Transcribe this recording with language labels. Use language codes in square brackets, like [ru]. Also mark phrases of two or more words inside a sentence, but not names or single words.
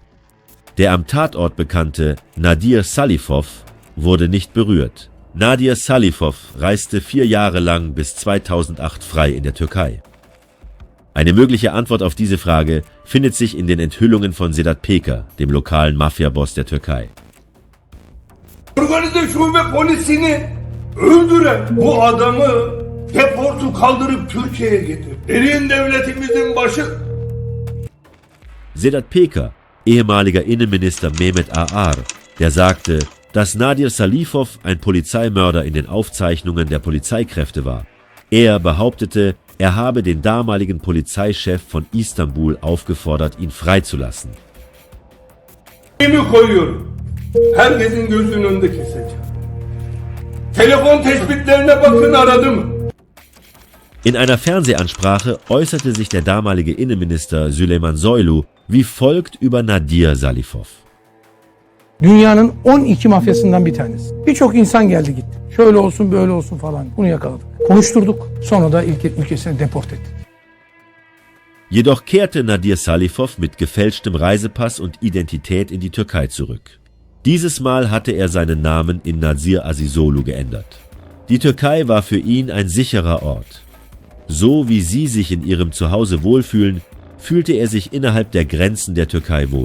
[de] Der am Tatort bekannte Nadir Salifov wurde nicht berührt. Nadir Salifov reiste 4 Jahre lang bis 2008 frei in der Türkei. Eine mögliche Antwort auf diese Frage findet sich in den Enthüllungen von Sedat Peker, dem lokalen Mafia-Boss der Türkei. [tr] Organize şube polisini öldüren bu adamı deportu kaldırıp Türkiye'ye getir. Derin devletimizin başı. [de] Sedat Peker, ehemaliger Innenminister Mehmet Ağar, der sagte, dass Nadir Salifov ein Polizeimörder in den Aufzeichnungen der Polizeikräfte war. Er behauptete, er habe den damaligen Polizeichef von Istanbul aufgefordert, ihn freizulassen. [tr] Koyuyorum. Herkesin gözünün önünde keseceğim. Telefon tespitlerine bakın, aradı mı? [de] In einer Fernsehansprache äußerte sich der damalige Innenminister Süleyman Soylu wie folgt über Nadir Salifov. [tr] Dünyanın 12 mafyasından bir tanesi. Birçok insan geldi gitti. Şöyle olsun böyle olsun falan. Bunu yakaladık. Konuşturduk. Sonra da ülkesine deport ettik. [de] Jedoch kehrte Nadir Salifov mit gefälschtem Reisepass und Identität in die Türkei zurück. Dieses Mal hatte er seinen Namen in Nazir Azizolu geändert. Die Türkei war für ihn ein sicherer Ort. So wie Sie sich in Ihrem Zuhause wohlfühlen, fühlte er sich innerhalb der Grenzen der Türkei wohl.